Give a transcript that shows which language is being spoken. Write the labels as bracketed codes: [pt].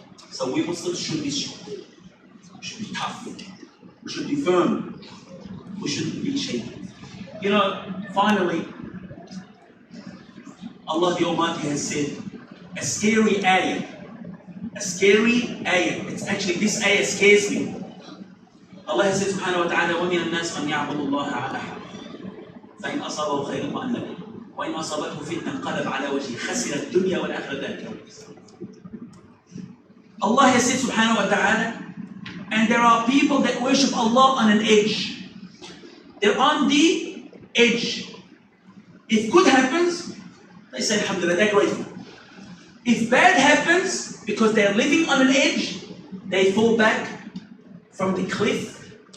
[en] So we Muslims should be strong. We should be tough. We should be firm. We shouldn't be shaken. You know, finally, Allah the Almighty has said a scary ayah. A scary ayah. It's actually, this ayah scares me. Allah has said [ar] subhanahu wa ta'ala, وَمِنَ النَّاسِ مَنْ يَعْبُدُ اللَّهَ عَلَى حَرْفٍ فَإِنْ أَصَابَهُ خَيْرٌ طَمَأَنَّ بِهِ وَإِنْ أَصَابَتْهُ فِتْنَةٌ انقَلَبَ عَلَى وَجْهِهِ خَسِرَ الدُّنْيَا وَالْآخِرَةَ ذَلِكَ. [en] Allah has said subhanahu wa ta'ala, and there are people that worship Allah on an edge. They're on the edge. If good happens, they say alhamdulillah, they're grateful. If bad happens, because they're living on an edge, they fall back from the cliff.